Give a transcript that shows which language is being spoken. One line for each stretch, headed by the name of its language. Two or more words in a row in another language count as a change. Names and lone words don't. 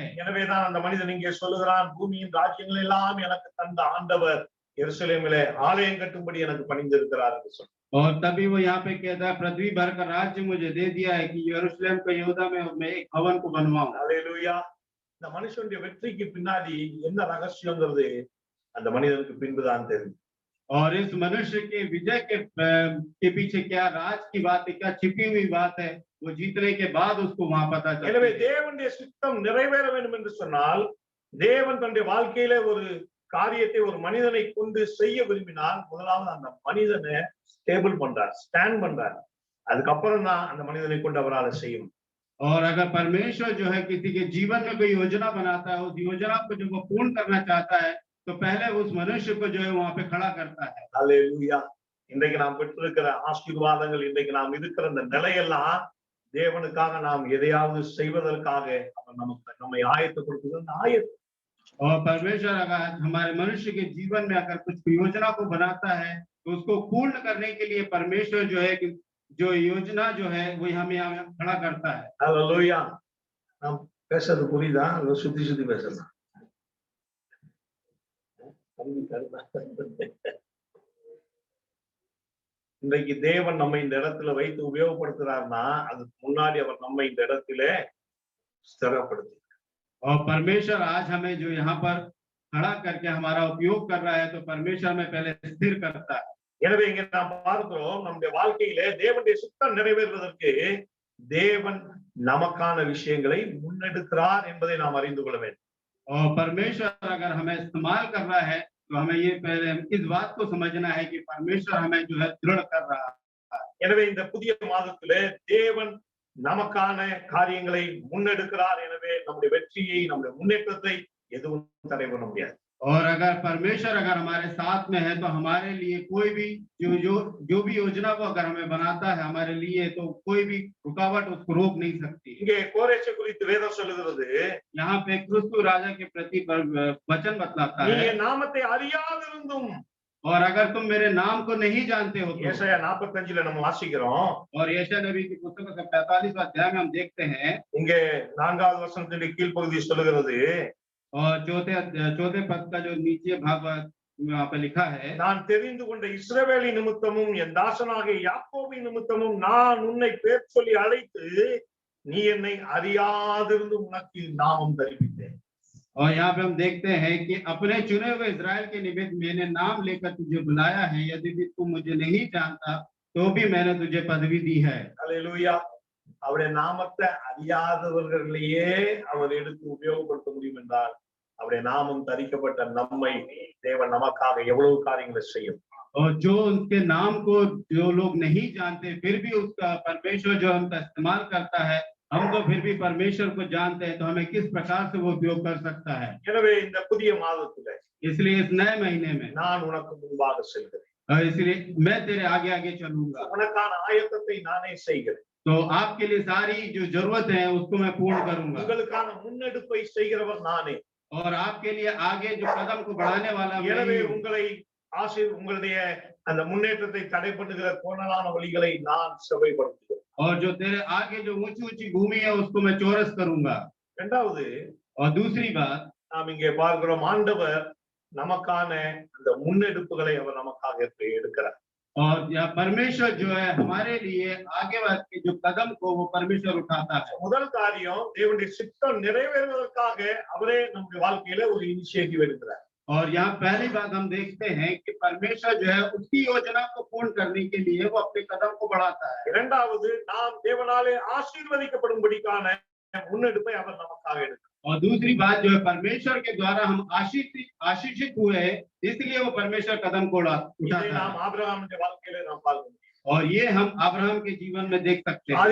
Tamil: எனவேதான் அந்த மனிதன் இங்கே சொல்லுகிறான், பூமியின் ராஜ்யங்கள் எல்லாம் எனக்கு தந்த ஆண்டவர் எருசலேமிலே ஆலயம் கட்டும்படி எனக்கு பணிந்திருக்கிறார் என்று சொல்றார்.
Hindi: और तभी वो यहाँ पे कहता है पृथ्वी भर का राज्य मुझे दे दिया है कि यरूशलेम को यहूदा में मैं एक भवन को बनवाऊं।
Tamil: அல்லேலூயா. இந்த மனுஷனுடைய வெற்றிக்கு பின்னாடி என்ன ரகசியங்கிறது அந்த மனிதனுக்கு பின்புதான் தெரியும்.
Hindi: और इस मनुष्य के विजय के पीछे क्या राज की बात है, क्या छिपी हुई बात है, वो जीतने के बाद उसको वहां पता
Tamil: எனவே
Hindi: चलती है।
Tamil: தேவனுடைய சித்தம் நிறைவேற வேண்டும் என்று சொன்னால் தேவன் தன்னுடைய வாழ்க்கையில ஒரு காரியத்தை ஒரு மனிதனை கொண்டு செய்ய விரும்பினால் முதலாவது அந்த மனிதனை ஸ்டேபிள் பண்றார், ஸ்டாண்ட் பண்றார். அதுக்கப்புறம் தான் அந்த மனிதனை கொண்டு அவரால் செய்யும்.
Hindi: और अगर परमेश्वर जो है किसी के जीवन में कोई योजना बनाता है, उस योजना को जब वो पूर्ण करना चाहता है, तो पहले उस मनुष्य को जो है वहां पे खड़ा करता है।
Tamil: அல்லேலூயா. இன்றைக்கு நாம் பெற்றிருக்கிற ஆசீர்வாதங்கள், இன்றைக்கு நாம் இருக்கிற இந்த நிலையெல்லாம் தேவனுக்காக நாம் எதையாவது செய்வதற்காக அவர் நமக்கு நம்மை ஆயத்தப்படுத்துவது அந்த ஆயத்தம்.
Hindi: और परमेश्वर अगर हमारे मनुष्य के जीवन में अगर कुछ योजना को बनाता है, तो उसको पूर्ण करने के लिए परमेश्वर जो है कि जो योजना जो है वो हमें यहाँ खड़ा करता है।
Tamil: அல்லேலூயா. நாம் பேசுறது புரியுதா? இல்ல சுத்தி சுத்தி பேசுறதா? இன்றைக்கு தேவன் நம்மை இந்த இடத்துல வைத்து உபயோகப்படுத்துறாருன்னா அதுக்கு முன்னாடி அவர் நம்மை இந்த இடத்திலே ஸ்திரப்படுத்தி.
Hindi: और परमेश्वर आज हमें जो यहाँ पर खड़ा करके हमारा उपयोग कर रहा है, तो परमेश्वर हमें पहले स्थिर करता है।
Tamil: எனவே இங்க நாம் பார்க்கிறோம் நம்முடைய வாழ்க்கையிலே தேவனுடைய சித்தம் நிறைவேறுவதற்கு தேவன் நமக்கான விஷயங்களை முன்னெடுக்கிறார் என்பதை நாம் அறிந்து கொள்ள வேண்டும்.
Hindi: और परमेश्वर अगर हमें इस्तेमाल कर रहा है, तो हमें ये पहले इस बात को समझना है कि परमेश्वर हमें जो है दृढ़ कर रहा है।
Tamil: எனவே இந்த புதிய மாதத்திலே தேவன் நமக்கான காரியங்களை முன்னெடுக்கிறார். எனவே நம்முடைய வெற்றியை, நம்முடைய முன்னேற்றத்தை எதுவும் தடை பண்ண முடியாது.
Hindi: और अगर परमेश्वर अगर हमारे साथ में है, तो हमारे लिए कोई भी जो भी योजना को अगर हमें बनाता है हमारे लिए, तो कोई भी रुकावट उसको रोक नहीं सकती।
Tamil: இங்கே கோரேசை குறித்து வேதம் சொல்லுகிறது,
Hindi: यहाँ पे क्रिस्तु राजा के प्रति वचन बतलाता
Tamil: நீ
Hindi: है,
Tamil: என் நாமத்தை அறியாதிருந்தும்.
Hindi: और अगर तुम मेरे नाम को नहीं जानते हो तो।
Tamil: ஏசாயா 45ல நம்ம வாசிக்கிறோம்.
Hindi: और यशायाह नबी की पुस्तक का 45वां अध्याय में हम देखते हैं,
Tamil: இங்கே 4வது வசனத்தின் கீழ்ப்பகுதி சொல்லுகிறது,
Hindi: और चौथे पद का जो नीचे भाग वहाँ पे लिखा है,
Tamil: நான் தெரிந்து கொண்ட இஸ்ரவேலின் நிமித்தமும் என் தாசனாகிய யாக்கோபின் நிமித்தமும் நான் உன்னை பேர் சொல்லி அழைத்து நீ என்னை அறியாதிருந்து உனக்கு நாமம் தரிப்பித்தேன்.
Hindi: और यहाँ पे हम देखते हैं कि अपने चुने हुए इजराइल के निमित्त मैंने नाम लेकर तुझे बुलाया है, यदि भी तू मुझे नहीं जानता तो भी मैंने तुझे पदवी दी है।
Tamil: அல்லேலூயா. அவருடைய நாமத்தை அறியாதவர்களையே அவர் எடுத்து உபயோகப்படுத்த முடியும் என்றால் அவருடைய நாமம் தரிக்கப்பட்ட நம்மை தேவன் நமக்காக எவ்வளவு காரியங்களை செய்யும்.
Hindi: और जो उनके नाम को जो लोग नहीं जानते, फिर भी उसका परमेश्वर जो हमका इस्तेमाल करता है, हम तो फिर भी परमेश्वर को जानते हैं, तो हमें किस प्रकार से वो उपयोग कर सकता है।
Tamil: எனவே இந்த புதிய மாதத்திலே
Hindi: इसलिए इस नए महीने में
Tamil: நான் உனக்கு முன்பாக செல்கிறேன்,
Hindi: इसलिए मैं तेरे आगे आगे चलूंगा,
Tamil: உனக்கான ஆயத்தத்தை நானே செய்கிறேன்,
Hindi: तो आपके लिए सारी जो जरूरत है उसको मैं पूर्ण करूंगा,
Tamil: உங்களுக்கான முன்னெடுப்பை செய்கிறவர் நானே.
Hindi: और आपके लिए आगे जो कदम को बढ़ाने वाला मैं
Tamil: எனவே
Hindi: ही हूं।
Tamil: உங்களை உங்களுடைய அந்த முன்னேற்றத்தை தடை பண்ணுகிற கோணலான வழிகளை நான் செவ்வாய்ப்படுத்துகிறேன்.
Hindi: और जो तेरे आगे जो ऊंची ऊंची भूमि है उसको मैं चौरस करूंगा।
Tamil: இரண்டாவது
Hindi: और दूसरी बात,
Tamil: நாம் இங்கே பார்க்கிறோம், ஆண்டவர் நமக்கான அந்த முன்னெடுப்புகளை அவர் நமக்காக எடுக்கிறார்.
Hindi: और यह परमेश्वर जो है हमारे लिए आगे बढ़ के जो कदम को वो परमेश्वर उठाता है।
Tamil: முதல் காரியம் தேவனுடைய சித்தம் நிறைவேறுவதற்காக அவரே நம்முடைய வாழ்க்கையில ஒரு இனிஷியேட்டிவ் எடுக்கிறார்.
Hindi: और यहाँ पहली बात हम देखते हैं कि परमेश्वर जो है उसकी योजना को पूर्ण करने के लिए वो अपने कदम को बढ़ाता है।
Tamil: இரண்டாவது நாம் தேவனாலே ஆசீர்வதிக்கப்படும்படிக்கான முன்னெடுப்பை அவர் நமக்காக எடுக்கிறார்.
Hindi: और दूसरी बात जो है परमेश्वर के द्वारा हम आशीषित हुए, इसलिए वो परमेश्वर कदम को
Tamil: இதை
Hindi: उठाता
Tamil: நாம்
Hindi: है।
Tamil: ஆபிரகாமுடைய வாழ்க்கையில நாம் பார்க்கிறோம்.
Hindi: और ये हम अब्राहम के जीवन में देख सकते हैं।